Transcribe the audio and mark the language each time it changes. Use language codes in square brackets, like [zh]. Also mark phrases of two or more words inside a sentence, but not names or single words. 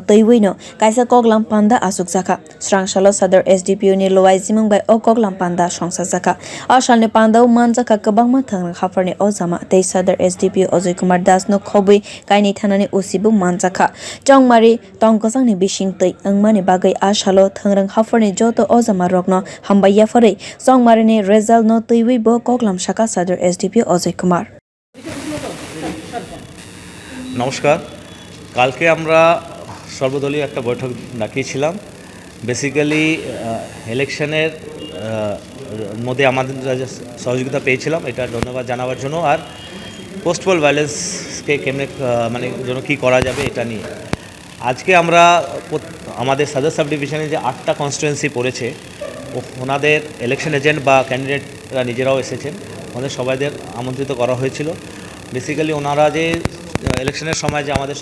[trp] twiwi no kaisa koklam panda achukkha Swrangsalo Sadar SDPO ni luajimung bai koklam panda songchajakha Asalni panda manjakha kwbangma thwngrwng hapharni ojama tei Sadar SDPO Ajoy Kumar no khobui kainwi thanani usibu manjakha chongmari tongkwchang ni bising tei wngmani bagwi asalo thwngrwng hapharni Joto ojama rokno hambaiya phari chongmari ni result no twiwi bo koklam Sadar SDPO Ajoy Kumar [bn] নমস্কার কালকে আমরা সর্বদলীয় একটা বৈঠক ডাকিয়েছিলাম বেসিক্যালি ইলেকশনের মধ্যে আমাদের সহযোগিতা পেয়েছিলাম এটা ধন্যবাদ জানাবার জন্য আর [en] post-poll violence [bn] কেমনে মানে জন্য কী করা যাবে এটা নিয়ে আজকে আমরা আমাদের সাদার সাব ডিভিশনে যে 8টা কনস্টিটুয়েন্সি পড়েছে ওনাদের [en] election agent [bn] বা ক্যান্ডিডেটরা নিজেরাও এসেছেন ওদের সবাইদের আমন্ত্রিত করা হয়েছিল বেসিক্যালি ওনারা যে ইলেকশনের সময় যে আমাদের